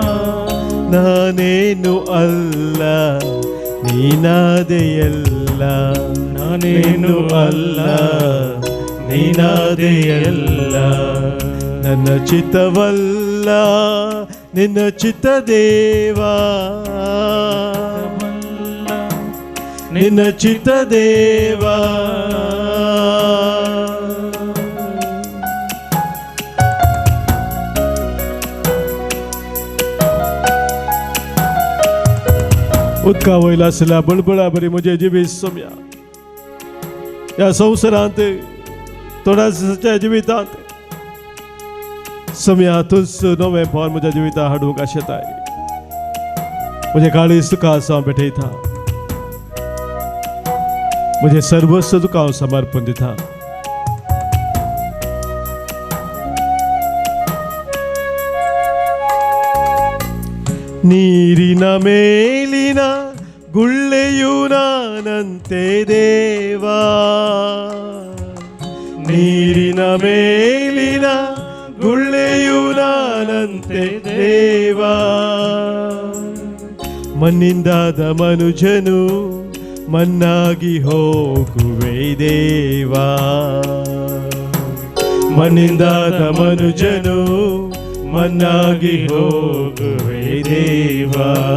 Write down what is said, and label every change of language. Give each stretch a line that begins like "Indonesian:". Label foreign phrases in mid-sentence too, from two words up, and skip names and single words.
Kannada: ನಾನೇನು ಅಲ್ಲ ನೀನಾದೆಯಲ್ಲ, ನಾನೇನು ಅಲ್ಲ ನೀನಾದೆಯಲ್ಲ. ನನ್ನ ಚಿತ್ತವಲ್ಲ ನಿನ್ನ ಚಿತ್ತ ದೇವಾ, ನಿನ್ನ ಚಿತ್ತ ದೇವಾ.
Konkani: उदका वयला आसल्या बळबळा बरी म्हजे जिवीत सोम्या, ह्या संवसारांत थोड्याच्या जिवितांत सोम्या तूंच नवें फळ म्हज्या जिवितांत हाडूंक आशेताय. म्हजें काळीज तुका हांव भेटयता. म्हजें सर्वस्व तुका हांव समर्पण दिता.
Kannada: ನೀರಿನ ಮೇಲಿನ ಗುಳ್ಳೆಯು ನಾನಂತೆ ದೇವಾ, ನೀರಿನ ಮೇಲಿನ ಗುಳ್ಳೆಯು ನಾನಂತೆ ದೇವಾ, ಮಣ್ಣಿಂದಾದ ಮನುಜನು ಮಣ್ಣಾಗಿ ಹೋಗುವೆ ದೇವಾ, ಮಣ್ಣಿಂದಾದ ಮನುಜನು ಮಣ್ಣಾಗಿ ಹೋಗುವೆ ದೇವಾ.